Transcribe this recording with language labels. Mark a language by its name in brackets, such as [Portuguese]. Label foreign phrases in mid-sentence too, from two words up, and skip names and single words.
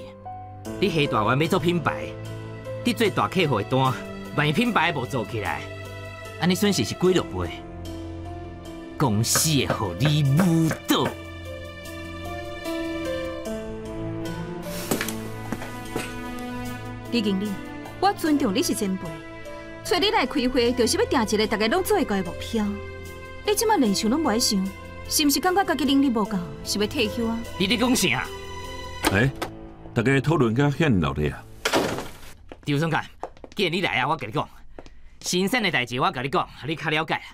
[Min Nan Chinese] 你下大湾要做品牌，你做大客户的单，万一品牌无做起来，安尼损失是几落倍，公司会互你误导。李经理，我尊重你是前辈，找你来开会，就是要定一个大家拢做会到的目标。你即摆连想拢无爱想，是毋是感觉家己能力无够，是要退休啊？你咧讲啥？大家讨论甲遐热烈啊！赵总监，既然你来啊，我甲你讲，新鲜的代志我甲你讲，你较了解。